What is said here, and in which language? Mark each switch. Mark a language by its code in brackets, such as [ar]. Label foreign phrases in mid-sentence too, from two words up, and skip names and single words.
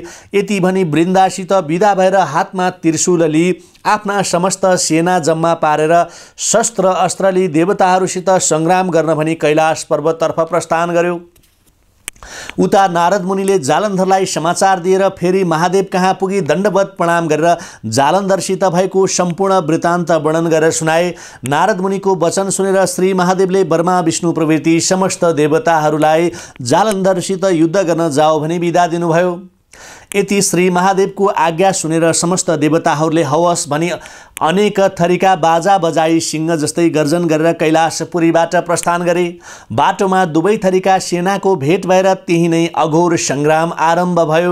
[ne] यति भनी वृन्दासित विदा भएर हातमा त्रिशूल लिई आफ्ना समस्त सेना जम्मा पारेर शस्त्र अस्त्र लिई देवताहरूसित सङ्ग्राम गर्न भनी कैलाश पर्वततर्फ प्रस्थान गर्यो। उता नारद मुनिले जालन्धरलाई समाचार दिएर फेरि महादेव कहाँ पुगी दण्डवत प्रणाम गरेर जालन्धरसित भएको सम्पूर्ण वृत्तान्त वर्णन गरेर सुनाए। नारद मुनिको वचन सुनेर श्री महादेवले ब्रह्मा, विष्णु प्रभृति समस्त देवताहरूलाई जालन्धरसित युद्ध गर्न जाओ भनी बिदा दिनुभयो। यति श्री महादेवको आज्ञा सुनेर समस्त देवताहरूले हवस भनी अनेक थरीका बाजा बजाई सिंह जस्तै गर्जन गरेर कैलाशपुरीबाट प्रस्थान गरे। बाटोमा दुवै थरीका सेनाको भेट भएर त्यही नै अघोर सङ्ग्राम आरम्भ भयो।